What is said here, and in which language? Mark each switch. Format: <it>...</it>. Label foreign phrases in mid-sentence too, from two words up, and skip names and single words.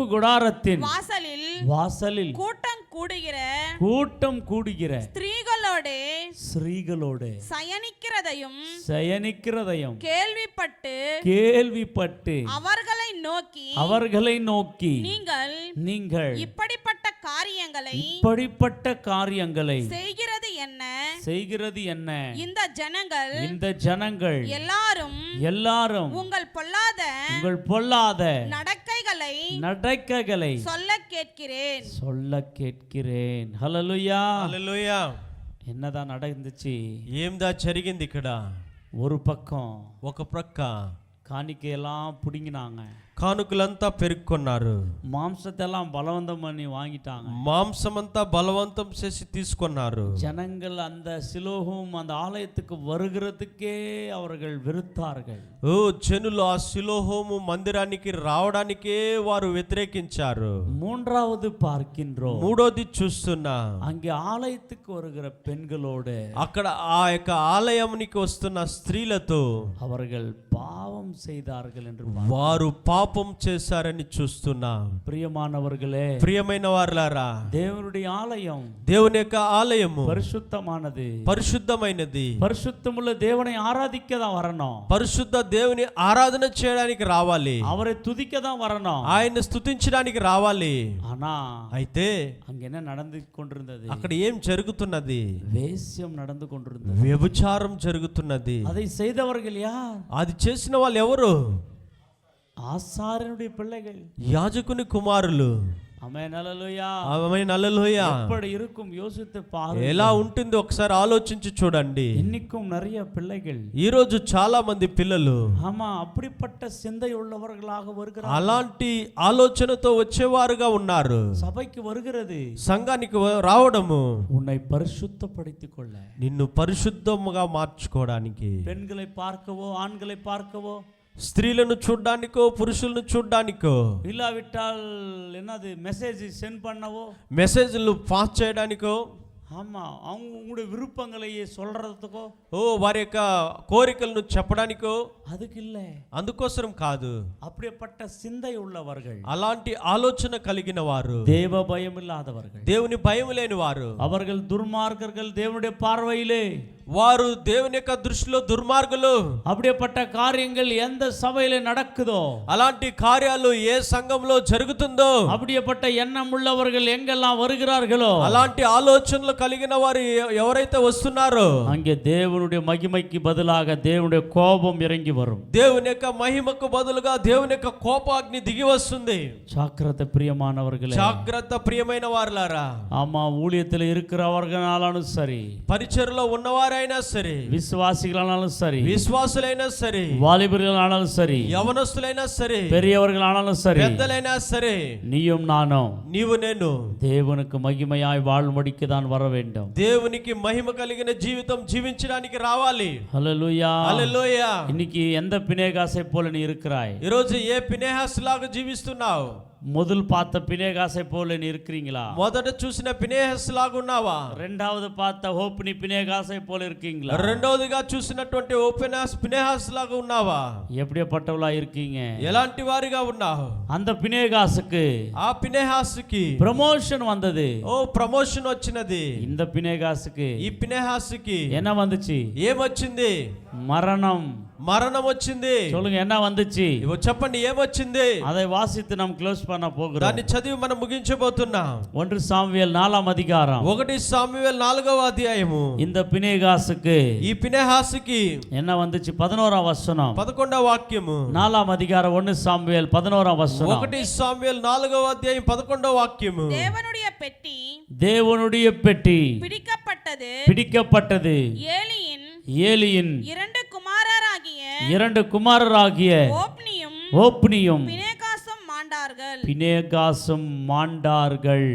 <ta>குடாரத்தின் வாசலில் கூட்டம் கூடுகிற ஸ்திரீகளோடு சயனிக்கிறதையும் கேள்விப்பட்டு அவர்களை நோக்கி நீங்கள் இப்படிப்பட்ட காரியங்களை செய்கிறது என்ன? இந்த ஜனங்கள் எல்லாரும் உங்கள் பொல்லாத நடக்கைகளை சொல்ல கேட்கிறேன். ஹல்லேலூயா.</ta> <te>హల్లెలూయా.</te> <ta>என்னதான் நடந்துச்சு?</ta> <te>ఏందా జరిగింది ఇక్కడ?</te> <ta>ஒரு பக்கம்</ta> <te>ఒక ప్రక్క</te> <ta>காணிக்கையெல்லாம் புடுங்கினாங்க,</ta> <te>కానుకలంతా పెరుక్కున్నారు.</te> <ta>மாம்சத்தை எல்லாம் பலவந்தம் பண்ணி வாங்கிட்டாங்க.</ta> <te>మాంసమంతా బలవంతం చేసి తీసుకున్నారు.</te> <ta>ஜனங்கள் அந்த சிலோகம் அந்த ஆலயத்துக்கு வருகிறதுக்கே அவர்கள் வெறுத்தார்கள்.</ta> <te>ఓ జనులు ఆ సిలోహోము మందిరానికి రావడానికే వారు వ్యతిరేకించారు.</te> <ta>மூன்றாவது பார்க்கின்றோம்,</ta> <te>మూడోది చూస్తున్నా,</te> <ta>அங்கே ஆலயத்துக்கு வருகிற பெண்களோடு</ta> <te>అక్కడ ఆ యొక్క ఆలయానికి వస్తున్న స్త్రీలతో</te> <ta>அவர்கள் பாவம் செய்தார்கள் என்று</ta> <te>వారు పాపం చేశారని చూస్తున్నా.</te> <ta>பிரியமானவர்களே,</ta> <te>ప్రియమైన వారలారా,</te> <ta>தேவனுடைய ஆலயம்</ta> <te>దేవుని యొక్క ఆలయము</te> <ta>பரிசுத்தமானது.</ta> <te>పరిశుద్ధమైనది.</te> <ta>பரிசுத்தமுள்ள தேவனை ஆராதிக்க தான் வரணும்.</ta> <te>పరిశుద్ధ దేవుని ఆరాధన చేయడానికి రావాలి.</te> <ta>அவரை துதிக்க தான் வரணும்.</ta> <te>ఆయన్ని స్తుతించడానికి రావాలి.</te> <ta>ஆனா</ta> <te>అయితే</te> <ta>அங்க என்ன நடந்து கொண்டிருந்தது?</ta> <te>అక్కడ ఏం జరుగుతున్నది?</te> <ta>வேசியம் நடந்து கொண்டிருந்தது.</ta> <te>వ్యభిచారం జరుగుతున్నది.</te> <ta>அதை செய்தவர்கள் யார்?</ta> <te>అది చేసిన వాళ్ళు ఎవరు?</te> <ta>ஆசாரியனுடைய பிள்ளைகள்,</ta> <te>యాజకుని కుమారులు.</te> <ta>ஆமென், ஹல்லேலூயா.</ta> <te>ఆమేన్, హల్లెలూయా.</te> <ta>எப்படி இருக்கும் யோசித்து பாருங்க.</ta> <te>ఎలా ఉంటుంది ఒకసారి ఆలోచించి చూడండి.</te> <ta>இன்னைக்கும் நிறைய பிள்ளைகள்,</ta> <te>ఈ రోజు చాలా మంది పిల్లలు</te> <ta>ஆமா, அப்படிப்பட்ட சிந்தை உள்ளவர்களாக வருகிறார்கள்.</ta> <te>అలాంటి ఆలోచనతో వచ్చేవారుగా ఉన్నారు.</te> <ta>சபைக்கு வருகிறது</ta> <te>సంఘానికి రావడము</te> <ta>உன்னை பரிசுத்தப்படுத்திக் கொள்ள,</ta> <te>నిన్ను పరిశుద్ధముగా మార్చుకోవడానికి,</te> <ta>பெண்களை பார்க்கவோ ஆண்களை பார்க்கவோ,</ta> <te>స్త్రీలను చూడ్డానికో పురుషులను చూడ్డానికో,</te> <ta>இல்லாவிட்டால் என்னது</ta> <en>message send</en> <ta>பண்ணவோ,</ta> <te>మెసేజ్లు పాస్ చేయడానికో,</te> <ta>ஆமா, அவங்க உங்களுடைய விருப்பங்களையே சொல்றதுக்கோ,</ta> <te>ఓ వారి యొక్క కోరికలను చెప్పడానికో,</te> <ta>அதுக்கு இல்ல.</ta> <te>అందుకోసం కాదు.</te> <ta>அப்படிப்பட்ட சிந்தை உள்ளவர்கள்,</ta> <te>అలాంటి ఆలోచన కలిగిన వారు,</te> <ta>தேவ பயம் இல்லாதவர்கள்,</ta> <te>దేవుని భయం లేని వారు,</te> <ta>அவர்கள் துர்மார்க்கர்கள் தேவனுடைய பார்வையிலே.</ta> <te>వారు దేవుని యొక్క దృష్టిలో దుర్మార్గులు.</te> <ta>அப்படிப்பட்ட காரியங்கள் எந்த சபையில நடக்குதோ,</ta> <te>అలాంటి కార్యాలు ఏ సంఘంలో జరుగుతుందో,</te> <ta>அப்படிப்பட்ட எண்ணம் உள்ளவர்கள் எங்கெல்லாம் வருகிறார்களோ,</ta> <te>అలాంటి ఆలోచనలు కలిగిన వారు ఎవరైతే వస్తున్నారో,</te> <ta>அங்கே தேவனுடைய மகிமைக்கு பதிலாக தேவனுடைய கோபம் இறங்கி வரும்.</ta> <te>దేవుని యొక్క మహిమకు బదులుగా దేవుని యొక్క కోపాగ్ని దిగి వస్తుంది.</te> <ta>ஜாக்கிரதை பிரியமானவர்களே,</ta> <te>జాగ్రత్త ప్రియమైన వారులారా.</te> <ta>ஆமா, ஊழியத்தில் இருக்கிறவர்களாலும் சரி,</ta> <te>పరిచర్లో ఉన్నవారైనా సరే,</te> <ta>விசுவாசிகளானாலும் சரி,</ta> <te>విశ్వాసులైనా సరే,</te> <ta>வாலிபர்களானாலும் சரி,</ta> <te>యవనస్తులైనా సరే,</te> <ta>பெரியவர்களானாலும் சரி,</ta> <te>పెద్దలైనా సరే,</te> <ta>நீயும் நானும்</ta> <te>నీవు నేను</te> <ta>தேவனுக்கு மகிமையாய் வாழ்மடிக்கு தான் வர வேண்டும்.</ta> <te>దేవునికి మహిమ కలిగిన జీవితం జీవించడానికి రావాలి.</te> <ta>ஹல்லேலூயா.</ta> <te>హల్లెలూయా.</te> <ta>இன்னைக்கு எந்த பினேகாசை போல நீ இருக்கிறாய்?</ta> <te>ఈ రోజు ఏ పినేహాస్ లాగా జీవిస్తున్నావు?</te> <ta>முதல் பார்த்த பினேகாசை போல நீ இருக்கிறீங்களா?</ta> <te>మొదట చూసిన పినేహాస్ లాగా ఉన్నావా?</te> <ta>ரெண்டாவது பார்த்த ஹோப்னி பினேகாசை போல இருக்கீங்களா?</ta> <te>రెండోదిగా చూసినటువంటి ఓపెనాస్ పినేహాస్ లాగా ఉన్నావా?</te> <ta>எப்படிப்பட்டவளா இருக்கீங்க?</ta> <te>ఎలాంటి వారిగా ఉన్నావు?</te> <ta>அந்த பினேகாசுக்கு</ta> <te>ఆ పినేహాస్కి</te> <ta>ப்ரமோஷன் வந்தது.</ta> <te>ఓ ప్రమోషన్ వచ్చినది.</te> <ta>இந்த பினேகாசுக்கு</ta> <te>ఈ పినేహాస్కి</te> <ta>என்ன வந்துச்சு?</ta> <te>ఏమొచ్చింది?</te> <ta>மரணம்.</ta> <te>మరణం వచ్చింది.</te> <ta>சொல்லுங்க, என்ன வந்துச்சு?</ta> <te>ఇవో చెప్పండి, ఏమొచ్చింది?</te> <ta>அதை வாசித்து நாம் க்ளோஸ் பண்ண போகிறோம்.</ta> <te>దాన్ని చదివి మనం ముగించబోతున్నాం.</te> <ta>1 சாமுவேல் 4ஆம் அதிகாரம்</ta> <te>1 సామువేల్ 4వ అధ్యాయము.</te> <ta>இந்த பினேகாசுக்கு</ta> <te>ఈ పినేహాస్కి</te> <ta>என்ன வந்துச்சு? 11ஆம் வசனம்.</ta> <te>11వ వాక్యము.</te> <ta>4ஆம் அதிகாரம் 1 சாமுவேல் 11ஆம் வசனம்.</ta> <te>1 సామువేల్ 4వ అధ్యాయం 11వ వాక్యము.</te> <ta>தேவனுடைய பெட்டி தேவனுடைய பெட்டி பிடிக்கப்பட்டது. ஏலியின் இரண்டு குமாரராகிய ஓப்னியும் பினேகாசும் மாண்டார்கள்.</ta>